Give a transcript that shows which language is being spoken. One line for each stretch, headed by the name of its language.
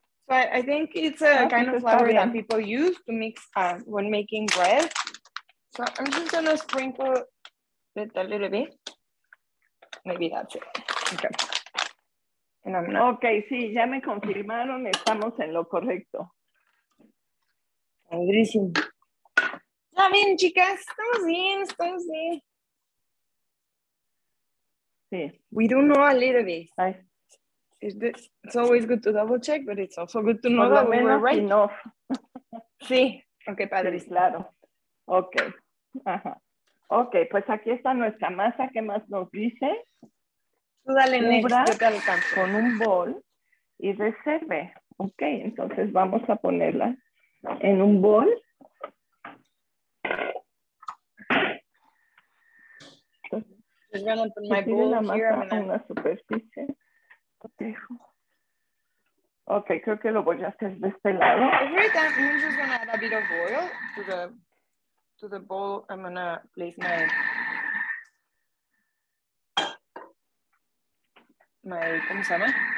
English: So I think it's a kind of flour that people use to mix when making bread. So I'm just going to sprinkle it a little bit. Maybe that's it. Okay. And I'm not...
Spanish: Ok, sí, ya me confirmaron, estamos en lo correcto. Padrísimo. Está bien, chicas, estamos bien. Sí.
English: We do know a little bit. Ay. It's always good to double check, but it's also good to know
Spanish: Por lo
English: that we
Spanish: menos
English: were right.
Spanish: No. Sí, ok, padre. Sí, claro. Ok. Ajá. Ok, pues aquí está nuestra masa. ¿Qué más nos dice? Tú dale next, yo te alcanzo. Con un bol y reserve. Ok, entonces vamos a ponerla en un bol.
English: Just gonna put my bowl here. I'm gonna...
Spanish: una superficie. Ok, creo que lo voy a hacer de este lado.
English: Every time I'm just gonna add a bit of oil to the bowl. I'm gonna place my
Spanish: ¿cómo se llama?